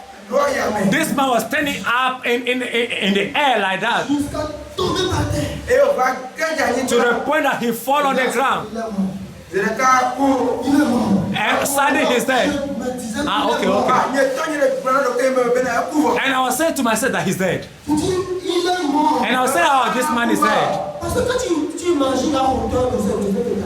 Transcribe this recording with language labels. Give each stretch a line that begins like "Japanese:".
English: And this man was standing up in the air like that,
French: Jusqu'à tomber par terre.
English: to the point that he fall on the ground.
French: Il est mort.
English: And suddenly he's dead.
French: Je me disais Ah, qu'il est okay, mort.
English: And I was saying to myself that he's dead.
French: Je dis, il est mort.
English: And I was saying, oh, this man is dead.
French: Parce que quand tu imagines la hauteur de cette maison,